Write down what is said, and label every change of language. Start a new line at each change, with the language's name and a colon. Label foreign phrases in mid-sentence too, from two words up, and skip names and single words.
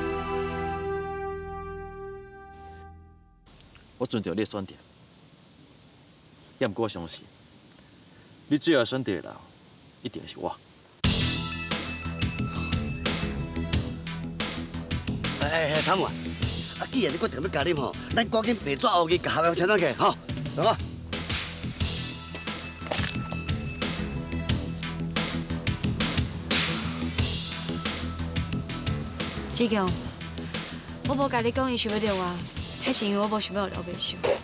Min Nan Chinese: 我尊重你的选择，也毋过我相信，你最后选择的人一定是我。汤姆啊，既然你决定要加入吼，咱赶紧白纸黑字甲合约签落去，吼，来个。志强，我无甲你讲伊想要留我，迄是因为我无想要留袂伤。